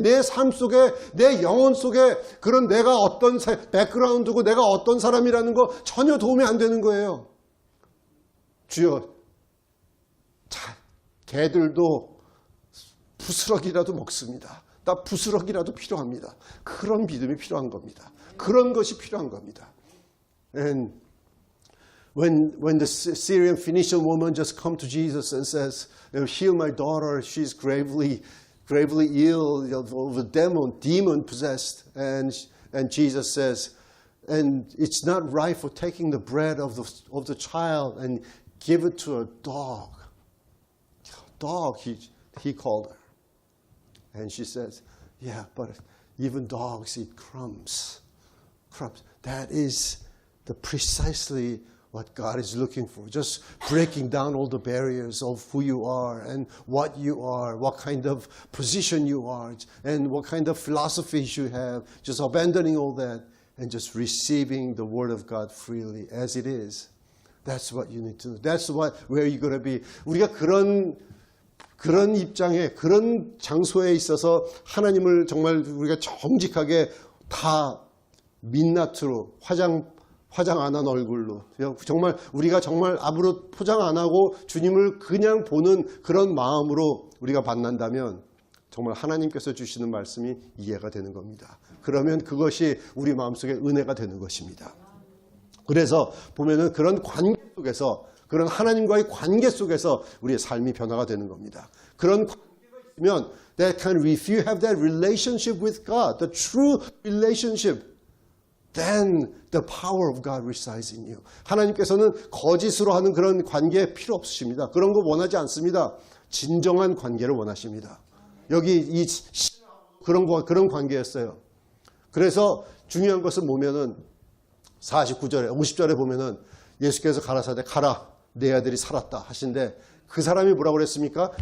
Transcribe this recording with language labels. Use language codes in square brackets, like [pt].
[ko] 내 삶 속에, 내 영혼 속에 그런 내가 어떤 백그라운드고 내가 어떤 사람이라는 거 전혀 도움이 안 되는 거예요. 주여, 개들도 부스러기라도 먹습니다. 나 부스러기라도 필요합니다. 그런 믿음이 필요한 겁니다. 그런 것이 필요한 겁니다. [en] And when the Syrian Phoenician woman just come to Jesus and says, heal my daughter, she's gravely ill of a demon possessed. And Jesus says, and it's not right for taking the bread of the child and give it to a dog. Dog, he called her. And she says, yeah, but even dogs eat crumbs. Crumbs. That is precisely what God is looking for. Just breaking down all the barriers of who you are and what you are, what kind of position you are, and what kind of philosophies you have. Just abandoning all that and just receiving the Word of God freely as it is. That's what you need to do. That's where you're going to be. [ko] 우리가 그런 입장에, 그런 장소에 있어서 하나님을 정말 우리가 정직하게 다 민낯으로 화장 안 한 얼굴로 정말 우리가 정말 앞으로 포장 안 하고 주님을 그냥 보는 그런 마음으로 우리가 만난다면 정말 하나님께서 주시는 말씀이 이해가 되는 겁니다. 그러면 그것이 우리 마음속에 은혜가 되는 것입니다. 그래서 보면은 그런 관계 속에서, 그런 하나님과의 관계 속에서 우리의 삶이 변화가 되는 겁니다. 그런 관계가 있으면 [en] if you have that relationship with God, the true relationship, then the power of God resides in you. [ko] 하나님께서는 거짓으로 하는 그런 관계 필요 없으십니다. 그런 거 원하지 않습니다. 진정한 관계를 원하십니다. 여기 그런 관계였어요. 그래서 중요한 것은 보면은 49절에 50절에 보면은 예수께서 가라사대 가라 내 아들이 살았다 하신데 그 사람이 뭐라고 그랬습니까?